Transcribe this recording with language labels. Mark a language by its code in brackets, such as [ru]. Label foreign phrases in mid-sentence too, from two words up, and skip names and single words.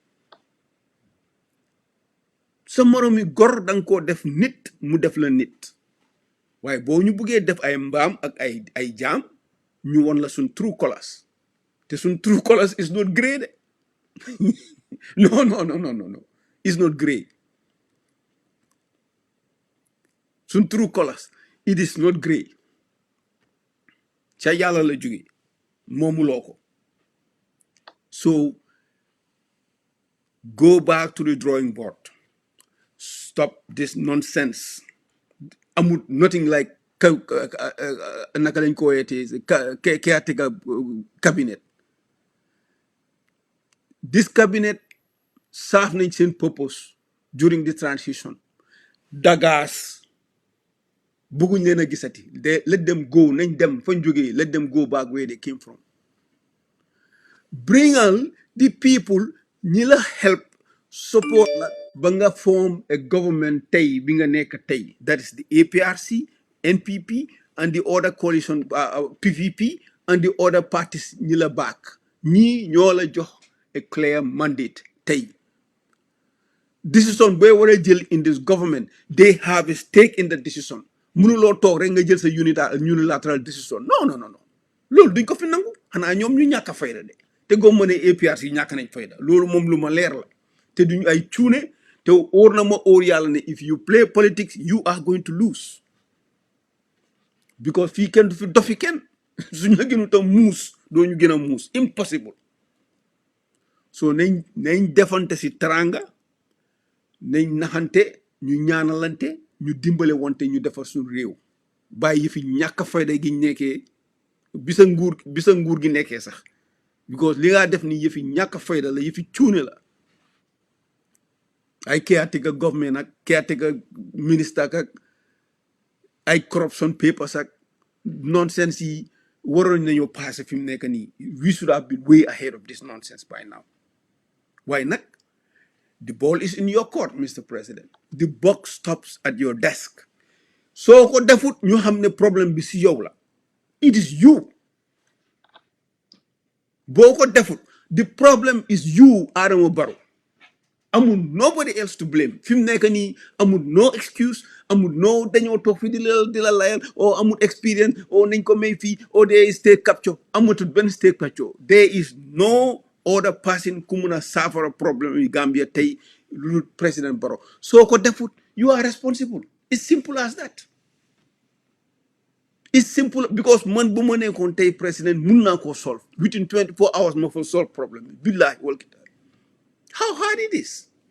[wo] sa moromi gor danga koo def nit mu def la nit waaye boo ñu buggee def ay mbaam ak ay jaam ñu won la suñ [en] true colors [wo] te suñ [en] true colors is not grey [wo] de [en] no it's not grey suñ true colors it is not grey [wo] ca yàlla la jóge moomuloo ko [en] so go back to the drawing board. Stop this nonsense. Amut nothing like [wo] naka lañ ko weetee [en] caretaker cabinet. This cabinet serve [wo] nañ seen [en] purpose during the transition. [wo] Dagas bugguñ leen a gisati. [en] Let them go [wo] nañ dem fañ jógee [en] let them go back where they came from. Bring on the people [wo] ñi la [en] help support la [wo] ba nga [en] form a government [wo] tey bi nga nekk tey [en] that is the APRC, NPP and the other coalition PVP and the other parties [wo] ñi la [en] back [wo] ñii ñoo la jox [en] a clear mandate tey decision [wo] booy war a jël [en] in this government they have a stake in the decision [wo] mënuloo toog rek nga jël sa [en] unilateral decision [wo] non loolu duñ ko fi nangu xanaa ñoom ñu ñàkk a fayda de te goo ma ne APRC yi ñàkk nañ fayda loolu moom lu ma leer la te duñ ay cuune te óor na ma óor yàlla ne [en] if you play politics you are going to lose [wo] because fii kenn du fi dofi kenn suñ la gënu tam muus doo ñu gën a muus impossible so nañ defante si teranga nañ naxante ñu ñaanalante ñu dimbale wante ñu defar suñ réew bàyyi fi ñàkk fayda gi nekkee bisa nguur gi nekkee sax because li nga def ni yëfi ñàkk fayda la yëfi cuune la [en] ay caretaker government ak caretaker minister [wo] ak ay [en] corruption papers [wo] ak nonsense yi waroon nañoo passé fi mu nekk nii [en] we should have been way ahead of this nonsense by now [wo] waaye nag [en] the ball is in your court Mr. President the buck stops at your desk [wo] soo ko defut ñu xam ne problème bi si yow la [en] it is you [wo] boo ko defut [en] the problem is you Adama Barrow [wo] amul [en] nobody else to blame [wo] fi mu nekk nii amul [en] no excuse [wo] amul no dañoo toog fi di la layal o amul experience o nañ ko may fii o [en] there is state capture [wo] amatul benn [en] state capture there is no other person [wo] ku mun a saafara problème yi Gambia tey lu président Barrow soo ko defut [en] you are responsible it's simple as that it's simple because [wo] man bu ma nekkoon tey président mun naa koo [en] solve within 24 hours [wo] ma fa solve problème bi [ar] billahi wal kitaab [en] how hard it is.